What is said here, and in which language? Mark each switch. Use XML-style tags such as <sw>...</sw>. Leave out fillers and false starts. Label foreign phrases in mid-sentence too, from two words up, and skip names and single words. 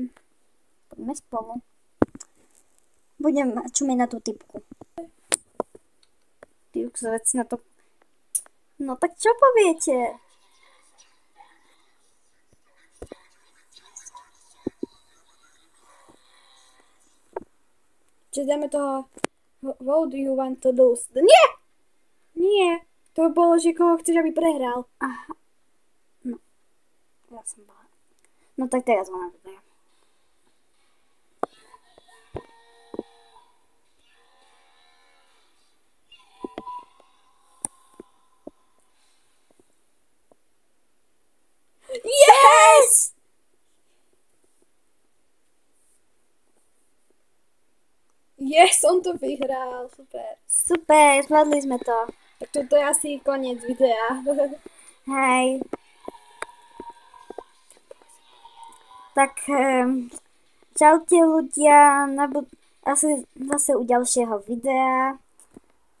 <sk>Poďme spolu. Budem čumiť na tú typku. Ty uksovec na to... No tak čo poviete? Čiže dáme toho...</sk> <en>What do you want to lose?</en> <sk>Nie! Nie! To bolo, že koho chceš, aby prehral. Aha. No. Ja som bola. No tak teraz ona vyberá.</sk> <en>Yes!</en> <sk>Yes, on to vyhral, super. Super, zvládli sme to. Tak toto je asi koniec videa. Hej. Tak čaute ľudia, asi zase u ďalšieho videa.</sk>